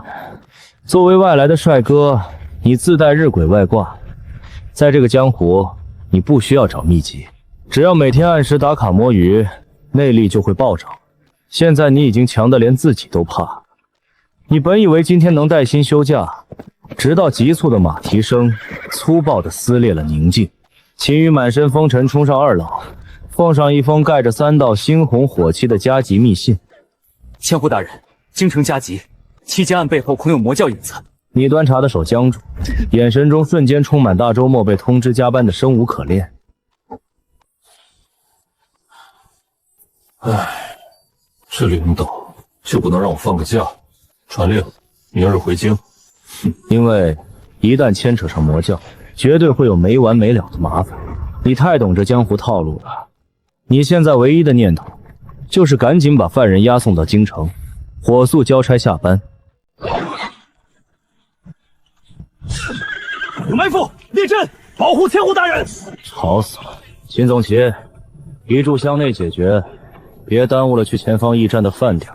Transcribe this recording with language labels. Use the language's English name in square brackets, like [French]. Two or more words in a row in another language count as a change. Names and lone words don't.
[Chinese] 作為外來的帥哥，你自帶日晷外掛，在這個江湖，你不需要找秘籍，只要每天按時打卡摸魚，內力就會暴漲。現在你已經強得連自己都怕。你本以為今天能帶薪休假，直到急促的馬蹄聲粗暴地撕裂了寧靜。秦羽滿身風塵衝上2樓，奉上一封蓋着3道猩紅火漆的加急密信。千戶大人，京城加急，戚家案背後恐有魔教影子。你端茶的手僵住，眼神中瞬間充满大周末被通知加班的生无可戀。唉，这领导就不能让我放个假？传令，明日回京。因为一旦牽扯上魔教，絕對會有沒完沒了的麻煩。你太懂這江湖套路了。你現在唯一的念頭就是趕緊把犯人押送到京城，火速交差下班。有埋伏，列陣，保護千戶大人！吵死了！秦總旗，一炷香內解決，別耽誤了去前方驛站的飯點。